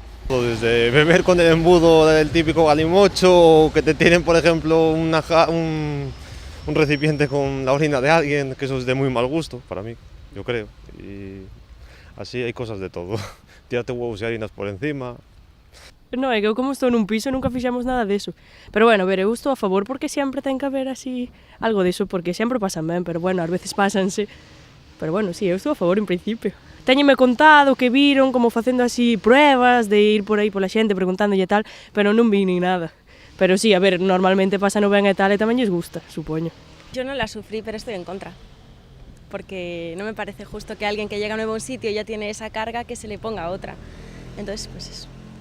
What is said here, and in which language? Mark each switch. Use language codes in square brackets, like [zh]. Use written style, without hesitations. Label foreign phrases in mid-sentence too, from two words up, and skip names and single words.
[es] Desde beber con el embudo del típico galimocho, o que te tienen, por ejemplo, un recipiente con la orina de alguien, que eso es de muy mal gusto para mí, yo creo. Y así hay cosas de todo. Tírate huevos y harinas por encima. [gl] Non, é que eu como estou nun piso nunca fixemos nada deso. Pero bueno, ver, eu estou a favor porque sempre ten que haber así algo deso, porque sempre pasan ben, pero bueno, ás veces pásanse. Pero bueno, sí, eu estou a favor en principio. Téñeme contado que viron como facendo así pruebas de ir por aí pola xente preguntándolle e tal, pero non vi nin nada. Pero sí, a ver, normalmente pasan ben e tal e tamén lles gusta, supoño. [es] Yo no la sufrí, pero estoy en contra. Porque no me parece justo que alguien que llega nuevo a un sitio y ya tiene esa carga que se le ponga a otra. Entonces, pues eso.